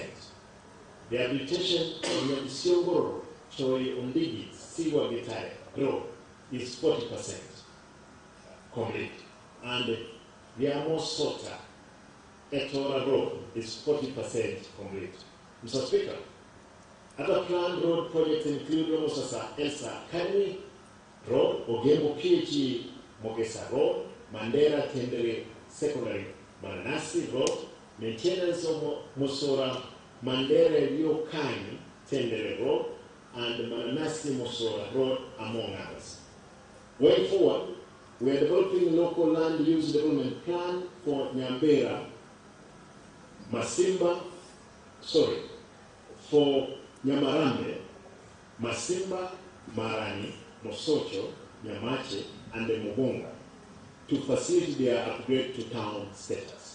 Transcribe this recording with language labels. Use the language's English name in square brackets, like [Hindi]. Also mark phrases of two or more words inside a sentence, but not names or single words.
[English] Rehabilitation of Yabisiogoro, Choi Ondigi, Siwa Gitare Road is 40% complete. And Yamo Sota, Etora Road is 40% complete. Mr. Speaker, other planned road projects include Omosasa Elsa Academy Road, Ogembo PhD Mogesa Road, Mandera Tendere Secondary Mananasi Road, maintenance of Mosora Mandere Rio Kani Tendere Road, and Mananasi Mosora Road, among others. Going forward, we are developing a local land use development plan for Nyambera, for Nyamarambe, Masimba, Marani, Mosocho, Nyamache, and the Mugonga to facilitate their upgrade to town status.